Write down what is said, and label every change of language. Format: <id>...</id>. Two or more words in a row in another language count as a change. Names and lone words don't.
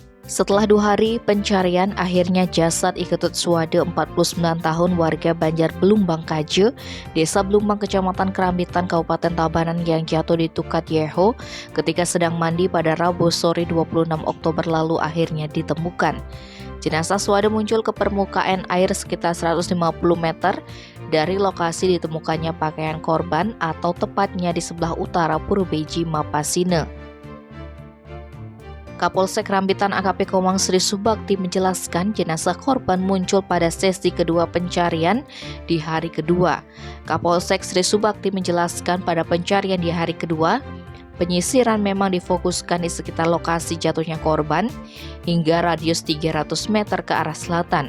<id>Setelah 2 hari pencarian, akhirnya jasad Iketut Suwade 49 tahun warga Banjar Belumbang Kaje, Desa Belumbang, Kecamatan Kerambitan, Kabupaten Tabanan yang jatuh di Tukat Yeho ketika sedang mandi pada Rabu sore 26 Oktober lalu akhirnya ditemukan. Jenazah Suwade muncul ke permukaan air sekitar 150 meter dari lokasi ditemukannya pakaian korban atau tepatnya di sebelah utara Purbeji, Mapasine. Kapolsek Rambitan AKP Komang Sri Subakti menjelaskan jenazah korban muncul pada sesi kedua pencarian di hari kedua. Kapolsek Sri Subakti menjelaskan pada pencarian di hari kedua, penyisiran memang difokuskan di sekitar lokasi jatuhnya korban hingga radius 300 meter ke arah selatan.</id>